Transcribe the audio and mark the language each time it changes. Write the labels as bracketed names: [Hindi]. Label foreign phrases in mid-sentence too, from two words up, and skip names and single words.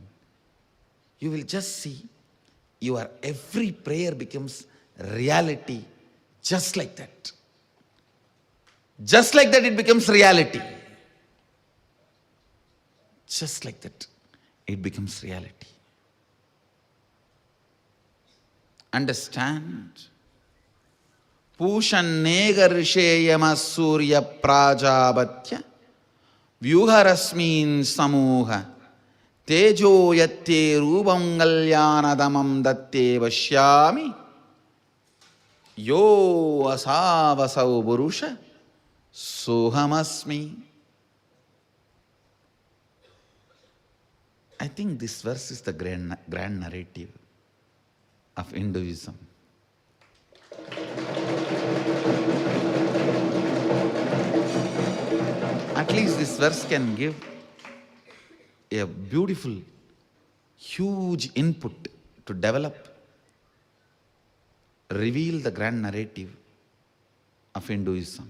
[English] You will just see your every prayer becomes reality just like that. Just like that it becomes reality. Just like that it becomes reality. Understand? [Sanskrit] Pushanega risheyama surya prajabatya vyuharasmin samuha tejo yatte rubangalyanadamam datte vashyami yo asavasau burusha sohamasmi. [English] I think this verse is the grand narrative of Hinduism. At least this verse can give a beautiful, huge input to develop, reveal the grand narrative of Hinduism.